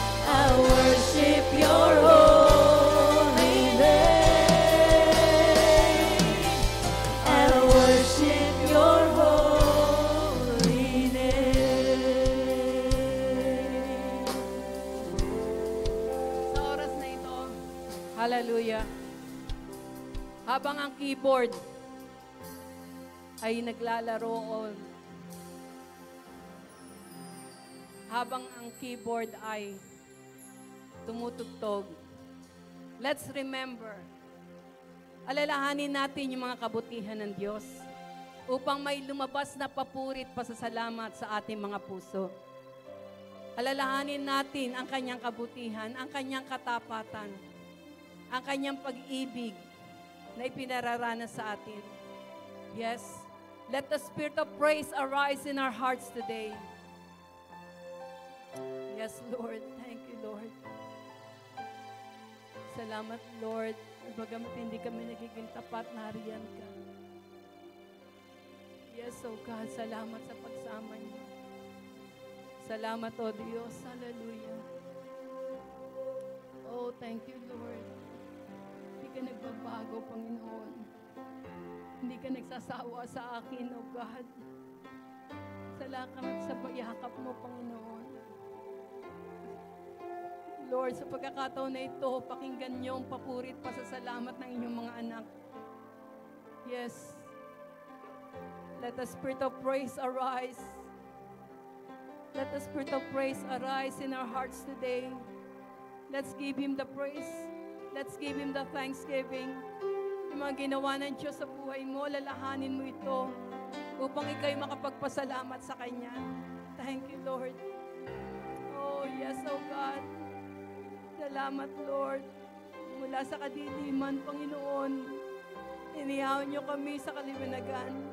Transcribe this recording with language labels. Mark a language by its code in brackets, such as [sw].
[en] I worship Your holy name. I worship Your holy name. [tl] Sa oras na ito, hallelujah, habang ang keyboard ay naglalaro o habang ang keyboard ay tumutugtog, [en] let's remember, [tl] alalahanin natin yung mga kabutihan ng Diyos upang may lumabas na papurit pasasalamat sa ating mga puso. Alalahanin natin ang kanyang kabutihan, ang kanyang katapatan, ang kanyang pag-ibig na ipinararanas sa atin. [en] Yes, let the spirit of praise arise in our hearts today. Yes, Lord. Thank you, Lord. [tl] Salamat, Lord. Bagamat hindi kami nagiging tapat, nariyan ka. [en] Yes, oh God, [tl] salamat sa pagsama niyo. Salamat, oh Diyos. Hallelujah. [en] Oh, thank you, Lord. [tl] Hindi ka nagbabago, Panginoon. Hindi ka nagsasawa sa akin, [en] oh God. [tl] Salamat sa payakap mo, Panginoon. Lord, sa pagkakataon na ito, pakinggan niyo ang papurit pasasalamat ng inyong mga anak. [en] Yes. Let the spirit of praise arise. Let the spirit of praise arise in our hearts today. Let's give Him the praise. Let's give Him the thanksgiving. [tl] Yung mga ginawa ng Diyos sa buhay mo, lalahanin mo ito upang ikaw'y makapagpasalamat sa Kanya. [en] Thank you, Lord. Oh, yes, oh God. [tl] Salamat, [en] Lord. [tl] Mula sa kadiliman, Panginoon, inihaw niyo kami sa kaliwanagan.